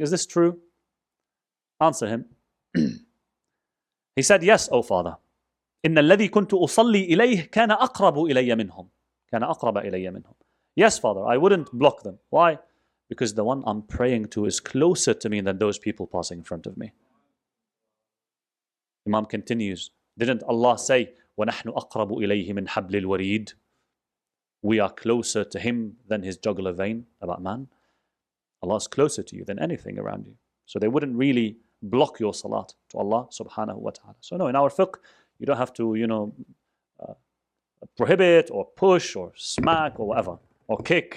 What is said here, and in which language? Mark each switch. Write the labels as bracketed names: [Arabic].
[English] Is this true? Answer him. He said, yes, O father. [Arabic] إِنَّ الَّذِي كُنْتُ أُصَلِّي إِلَيْهِ كَانَ أَقْرَبُ إِلَيَّ مِنْهُمْ. كَانَ أَقْرَبَ إِلَيَّ مِنْهُمْ. [English] Yes, father, I wouldn't block them. Why? Because the one I'm praying to is closer to me than those people passing in front of me. Imam continues, didn't Allah say, [Arabic] وَنَحْنُ أَقْرَبُ إِلَيْهِ مِنْ حَبْلِ الْوَرِيدِ? [English] We are closer to him than his jugular vein, about man. Allah is closer to you than anything around you. So they wouldn't really block your salat to Allah subhanahu wa ta'ala. So no, in our fiqh, you don't have to, prohibit or push or smack or whatever, or kick.